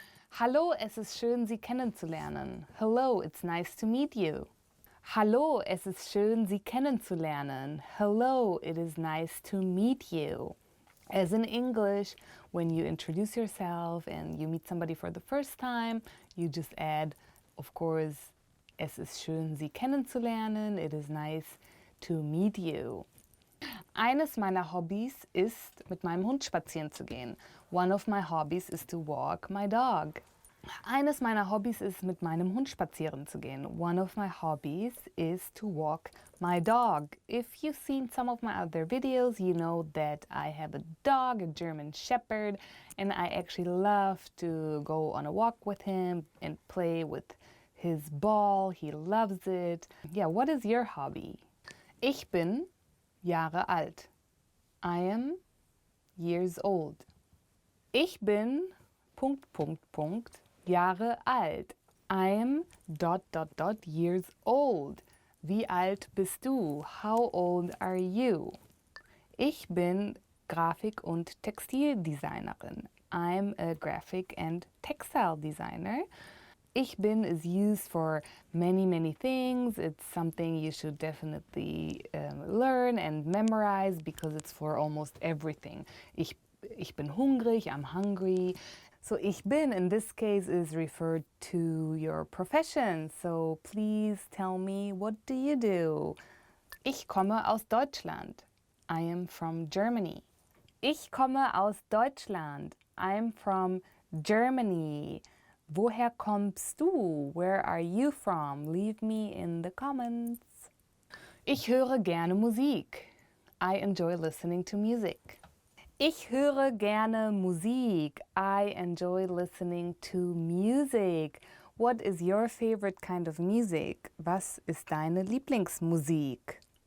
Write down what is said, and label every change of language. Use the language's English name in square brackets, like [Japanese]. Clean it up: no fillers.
[German] Hallo, es ist schön, Sie kennenzulernen. [English] Hello, it's nice to meet you. [German] Hallo, es ist schön, Sie kennenzulernen. [English] Hello, it is nice to meet you. As in English, when you introduce yourself and you meet somebody for the first time, you just add, of course, [German] es ist schön, Sie kennenzulernen. [English] It is nice to meet you. [German] Eines meiner Hobbys ist, mit meinem Hund spazieren zu gehen. [English] One of my hobbies is to walk my dog. [German] Eines meiner Hobbys ist, mit meinem Hund spazieren zu gehen. [English] One of my hobbies is to walk my dog. If you've seen some of my other videos, you know that I have a dog, a German Shepherd, and I actually love to go on a walk with him and play with his ball. He loves it. Yeah, what is your hobby? [German] Ich bin Jahre alt. [English] I am years old. [German] Ich bin Jahre alt. [English] I am years old. [German] Wie alt bist du? [English] How old are you? [German] Ich bin Grafik- und Textildesignerin. [English] I'm a graphic and textile designer. Ich bin is used for many things. It's something you should definitely learn and memorize because it's for almost everything. [German] Ich bin hungrig, [English] I'm hungry. So ich bin in this case is referred to your profession. So please tell me, what do you do? [German] Ich komme aus Deutschland. [English] I am from Germany. [German] Ich komme aus Deutschland. [English] I'm from Germany. [German] Woher kommst du? [English] Where are you from? Leave me in the comments. [German] Ich höre gerne Musik. [English] I enjoy listening to music. [German] Ich höre gerne Musik. [English] I enjoy listening to music. What is your favorite kind of music? [German] Was ist deine Lieblingsmusik?